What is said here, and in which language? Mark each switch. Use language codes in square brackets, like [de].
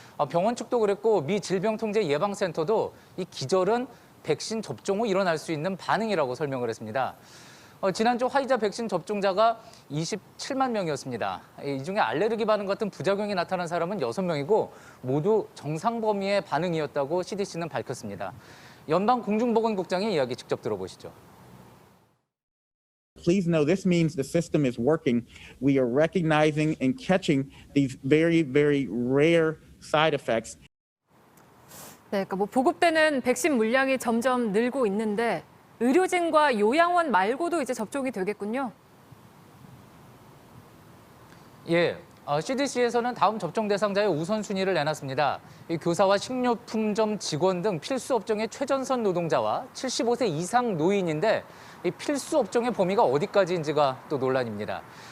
[ko] 병원 측도 그랬고 미 질병통제예방센터도 이 기절은 백신 접종 후 일어날 수 있는 반응이라고 설명을 했습니다. 지난주 화이자 백신 접종자가 27만 명이었습니다. 이 중에 알레르기 반응 같은 부작용이 나타난 사람은 6명이고 모두 정상 범위의 반응이었다고 CDC는 밝혔습니다. 연방공중보건국장의 이야기 직접 들어보시죠. [en] Please know this means the system is working. We are recognizing and catching these very, very rare side effects. [ko] 네, 그러니까 보급되는 백신 물량이 점점 늘고 있는데 의료진과 요양원 말고도 이제 접종이 되겠군요. 예, CDC에서는 다음 접종 대상자의 우선순위를 내놨습니다. 이 교사와 식료품점 직원 등 필수 업종의 최전선 노동자와 75세 이상 노인인데 이 필수 업종의 범위가 어디까지인지가 또 논란입니다.